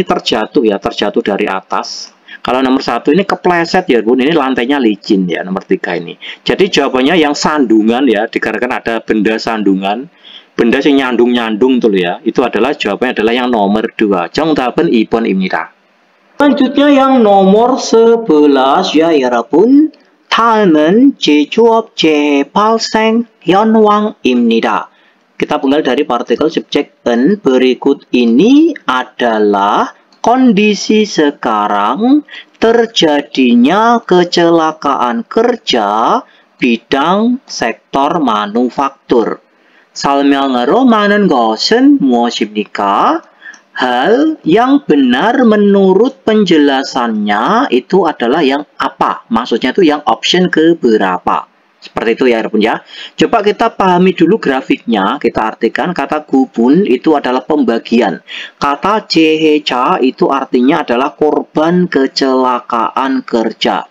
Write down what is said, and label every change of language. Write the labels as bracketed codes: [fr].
[id] Ini terjatuh ya, terjatuh dari atas. Kalau nomor 1 ini kepleset ya Bun, ini lantainya licin ya, nomor 3 ini. Jadi jawabannya yang sandungan ya, dikarenakan ada benda sandungan, benda yang nyandung-nyandung tuh ya. Itu adalah jawabannya adalah yang nomor 2. [ko] 정답은 2번 입니다. [id] Selanjutnya yang nomor 11 ya 여러분. [ko] 다음은 제조업 재발생 현황입니다. [id] Kita penggal dari partikel subjek en. Berikut ini adalah kondisi sekarang terjadinya kecelakaan kerja bidang sektor manufaktur. [ko] 설명으로 많은 것은 무엇입니까? [id] Hal yang benar menurut penjelasannya itu adalah yang apa? Maksudnya itu yang option keberapa? Seperti itu ya Bun ya. Coba kita pahami dulu grafiknya. Kita artikan kata gubun itu adalah pembagian. Kata jeheja itu artinya adalah korban kecelakaan kerja.